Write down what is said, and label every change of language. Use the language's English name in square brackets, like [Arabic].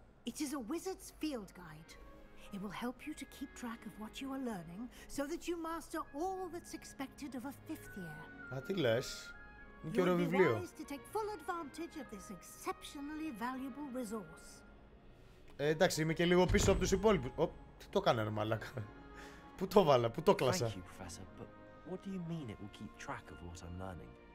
[English] It is a wizard's field guide. It will help you to keep track of what you are learning so that you master all that's expected of a fifth year. [Greek] Α, τι λες? Είναι και ωραίο [English] You'll be [Greek] βιβλίο. [English] wise to take full advantage of this exceptionally valuable resource. [Greek] Εντάξει, είμαι και λίγο πίσω από τους υπόλοιπους. Τι το κάνανε, μαλάκα? Πού το βάλα, πού το κλάσα? [English] Thank you, Professor, but what do you mean it will keep track of what I'm learning?